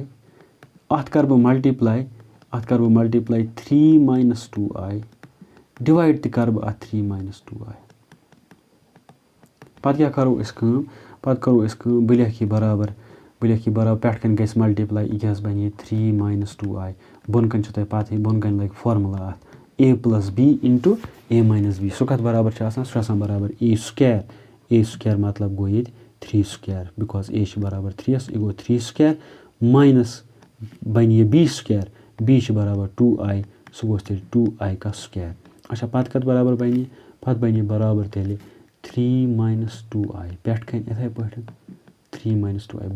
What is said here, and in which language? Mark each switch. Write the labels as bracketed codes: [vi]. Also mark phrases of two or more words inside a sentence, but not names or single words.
[ks] اَتھ کَرٕ بہٕ مَلٹِپلاے 3 - 2i ڈِوایڈ تہِ کَرٕ بہٕ اَتھ 3 - 2i. پَتہٕ کیٛاہ کَرو أسۍ کٲم بہٕ لیکھٕ یہِ برابر پٮ۪ٹھٕ کَنۍ گژھِ مَلٹِپلاے یہِ کیٛاہ حظ بَنہِ یہِ 3 - 2i. بۄنہٕ کَنۍ چھُو تۄہہِ پَتہٕے بۄنہٕ کَنۍ لَگہِ فارموٗلا اَتھ a + b × a - b. سُہ کَتھ برابر چھُ آسان سُہ چھُ آسان برابر a² مطلب گوٚو ییٚتہِ 3² بِکاز a چھِ برابر 3 یہِ گوٚو 3² ماینَس بَنہِ یہِ b² چھِ برابر 2i سُہ گوٚژھ تیٚلہِ 2i². اچھا پَتہٕ کَتھ برابر بَنہِ یہِ پَتہٕ بَنہِ یہِ برابر تیٚلہِ 3 - 2i پٮ۪ٹھٕ کَنۍ یِتھَے پٲٹھۍ 3 - 2i.